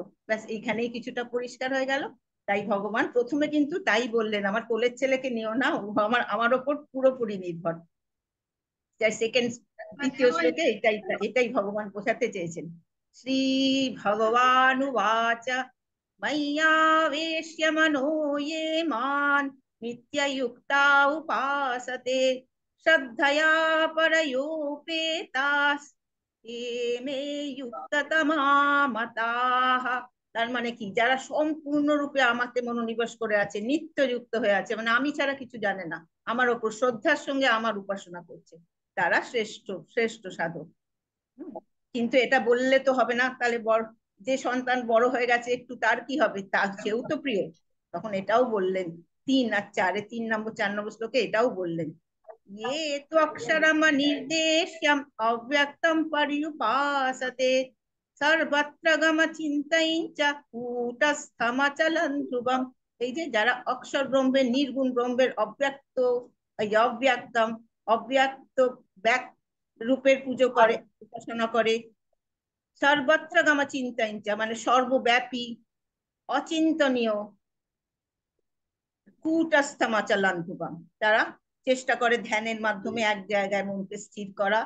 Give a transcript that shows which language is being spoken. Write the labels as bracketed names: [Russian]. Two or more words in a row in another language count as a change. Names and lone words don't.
[Bangla] ব্যাস, এইখানেই কিছুটা পরিষ্কার হয়ে গেল। তাই ভগবান প্রথমে কিন্তু তাই বললেন, আমার কোলের ছেলেকে নিও না, ও আমার ওপর পুরোপুরি নির্ভর। তাই দ্বিতীয় শ্লোকে এটাই এটাই ভগবান বোঝাতে চেয়েছেন। [Sanskrit] শ্রী ভগবানুবাচ। मय्यावेश्य मनो ये मान नित्ययुक्ता उपासते, श्रद्धया परयोपेतास ये मे युक्ततमा मताः। [Bangla] তার মানে কি? যারা সম্পূর্ণরূপে আমাতে মনোনিবেশ করে আছে, নিত্যযুক্ত হয়ে আছে, মানে আমি ছাড়া কিছু জানে না, আমার ওপর শ্রদ্ধার সঙ্গে আমার উপাসনা করছে, তারা শ্রেষ্ঠ শ্রেষ্ঠ সাধক। কিন্তু এটা বললে তো হবে না, তাহলে যে সন্তান বড় হয়ে গেছে একটু, তার কি হবে? তার সেও তো প্রিয়। তখন এটাও বললেন 3 আর 4-এ, 3 নম্বর 4 নম্বর শ্লোকে এটাও বললেন, [Sanskrit] ये तो अक्षरम निर्देश्यम अव्यक्तम पर्युपासते, सर्वत्र गम चिन्तयञ्च कूटस्थमचलं ध्रुवम। [Bangla] এই যে যারা অক্ষর ব্রহ্মের নির্গুণ ব্রহ্মের অব্যক্ত এই অব্যক্তম অব্যক্ত ব্যক্ত রূপের পুজো করে, উপাসনা করে, [Sanskrit] সর্বত্র গম চিন্তয়ঞ্চ [Bangla] মানে সর্বব্যাপী, অচিন্তনীয়, কূটস্থমাচলান্তুবাম তারা চেষ্টা করে ধ্যানের মাধ্যমে এক জায়গায় মনকে স্থির করা।